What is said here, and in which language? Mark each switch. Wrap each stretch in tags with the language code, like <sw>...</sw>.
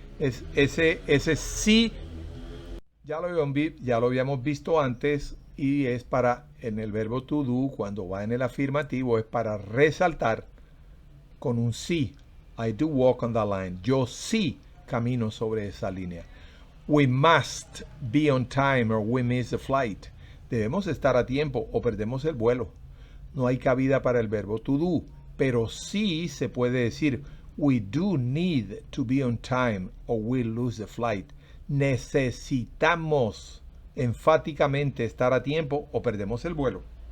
<es>Ese sí ya lo habíamos visto antes y es para, en el verbo to do, cuando va en el afirmativo, es para resaltar con un sí.</es> <en>I do walk on that line.</en> <es>Yo sí camino sobre esa línea.</es> <en>We must be on time or we miss the flight.</en> <es>Debemos estar a tiempo o perdemos el vuelo. No hay cabida para el verbo to do, pero sí se puede decir</es> <en>we do need to be on time or we lose the flight.</en> <es>Necesitamos enfáticamente estar a tiempo o perdemos el vuelo.</es>